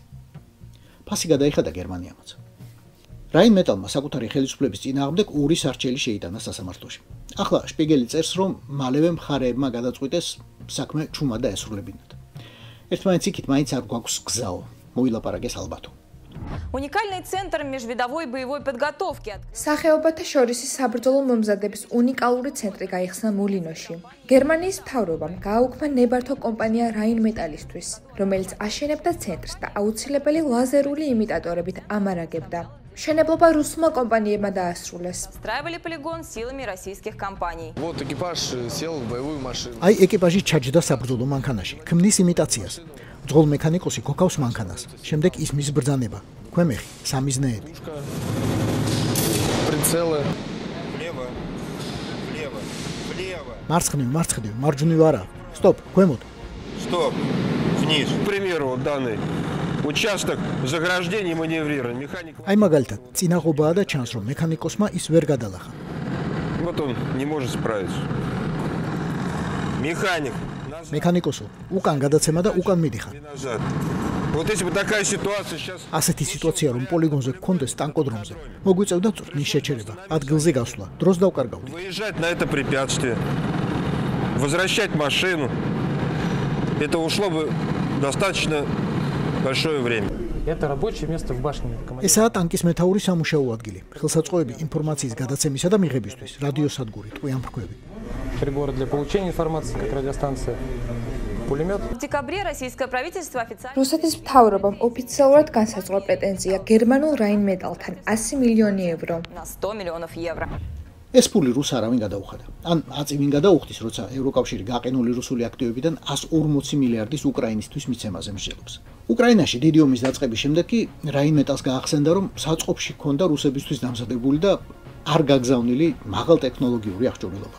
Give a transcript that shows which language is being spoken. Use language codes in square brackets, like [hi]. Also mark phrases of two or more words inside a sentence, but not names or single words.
[ka] ფასი გადაიხადა გერმანიამაც. რაინმეტალმა საკუთარი ხელისუფლების წინააღმდეგ 2 სარჩელი შეიტანა სასამართლოში. ახლა შპიგელი წერს, რომ მალევე მხარეებმა გადაწყვიტეს საქმე ჩუმად დაესრულებინათ. ერთმანეთს იქით მაინც არ გვაქვს გზაო, მოილაპარაკეს ალბათო. [ru] Уникальный центр межвидовой боевой подготовки. [ka] სახეობათა შორისი საბრძოლო მომზადების უნიკალური ცენტრი გაიხსნა მულინოში. გერმანიის მთავრობამ გააუქმა ნებართვა კომპანია რაინმეტალისთვის, რომელიც აშენებდა ცენტრს და აუცილებელი ლაზერული იმიტატორებით ამარაგებდა. მშენებლობა რუსულმა კომპანიებმა დაასრულეს. [ru] Страивали полигон силами российских компаний. Вот экипаж сел в боевую машину. [ka] აი ეკიპაჟი ჩაჯდა საბრძოლო მანქანაში, ქმნის იმიტაციას. ძღოლ მექანიკოსი გოგავს მანქანას, შემდეგ ისმის ბრძანება. ქვემეხი, სამიზნეები. [ru] Прицелы. [ka] მარცხნივ, მარჯვნივ არა. Стоп, ქვემოთ. [ru] Стоп. Вниз. К примеру, данный участок заграждения маневрирования. Механик. [ka] აი მაგალითად, წინაღობაა და ჩანს, რომ მექანიკოსმა ის ვერ გადალახა. [ru] Вот он не может справиться. Механик. [ka] მექანიკოსო, უკან გადაცემა და უკან მიდიხარ. [ru] Вот если бы такая ситуация сейчас. [ka] ასეთი სიტუაცია რომ პოლიგონზე გქონდეს ტანკოდრომზე, მოგვიწევდა წვრთნის შეჩერება, ადგილზე გასვლა, დროს დავკარგავდით. [ru] Выезжать на это препятствие. Возвращать машину. Это ушло бы достаточно большое время. Это рабочее место в башне. [ka] ესაა ტანკის მეთაურის სამუშაო ადგილი, ხელსაწყოები ინფორმაციის გადაცემისა და მიღებისთვის, რადიოსადგური, ტყვიამფრქვევი. [ru] Приборы для получения информации, как радиостанция, пулемет. В декабре российское правительство официально... [ka] რუსეთის მთავრობამ ოფიციალურად განსაზღვრა პრეტენზია გერმანულ რაინმეტალთან 100 მილიონი ევრო. [ru] На 100 миллионов евро. [ka] ეს ფული რუს არავინ გადაუხადა. ან აწივინ გადაუხდის, როცა ევროკავშირი გაყინული რუსული აქტივებიდან 140 მილიარდის უკრაინისთვის მიცემაზე მსჯელობს. უკრაინაში დიდი ომის დაწყების შემდეგ კი რაინმეტალს გაახსენდა, რომ საწყობში ჰქონდა რუსებისთვის დამზადებული და არ გაგზავნილი მაღალტექნოლოგიური აღჭურვილობა.